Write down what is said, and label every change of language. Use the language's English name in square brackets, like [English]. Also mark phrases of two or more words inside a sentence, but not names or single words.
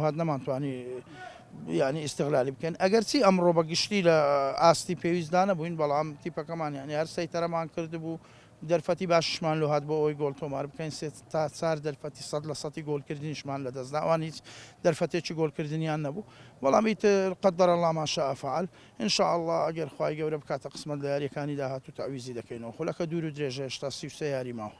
[Central Kurdish] هات نەمانتوانی ینی ئیستیغلالی بکەن ئەگەرچی ئەمڕۆ بە گشتی لە ئاستی پێویستدا نەبووین بەڵام تیپەکەمان یانی هەر سەیتەرەمان کردبوو دەرفەتی باششمان لۆ هات بۆ ئەوی گۆڵ تۆمار بکەین سێ تا چار دەرفەتی 100% گۆڵکردنیشمان لە دەستدا ئەوان هیچ دەرفەتێکی گۆڵکردنیان نەبوو بەڵام ئیتر [Arabic] قەدەر الله ما شاء فعل ان شاء الله [Central Kurdish] ئەگەر خوای گەورە بکاتە قسمەت لە یاریەکانی داهاتوو تەعویزی دەکەینەوە خولەکە دوور و درێژە هێشتا 33 یاری ماوە.